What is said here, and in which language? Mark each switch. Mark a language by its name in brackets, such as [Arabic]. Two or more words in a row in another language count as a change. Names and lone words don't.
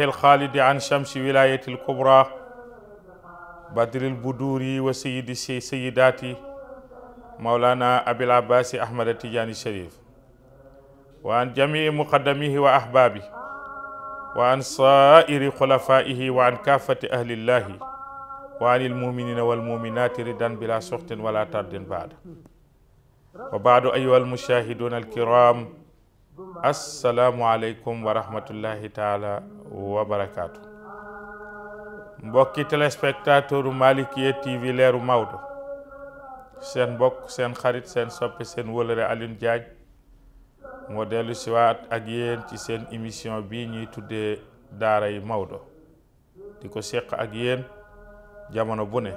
[Arabic] الخالد عن شمس ولاية الكبرى بدر البدور وسيد السيدات مولانا أبي العباس أحمد التجاني الشريف وعن جميع مقدميه وأحبابه وعن صائر خلفائه وعن كافة أهل الله وعن المؤمنين والمؤمنات ردا بلا سخط ولا طرد بعد وبعد أيها المشاهدون الكرام السلام عليكم ورحمة الله تعالى وبركاته [Wolof] mbokki téléspectateur Malikia TV leeru Maodo seen mbokk seen xarit seen soppe seen wëlëre Alioune Diagne moo dellu siwaat ak yéen ci seen émission bii ñuy tuddee daara yi Maodo di ko seq ak yéen jamono bu ne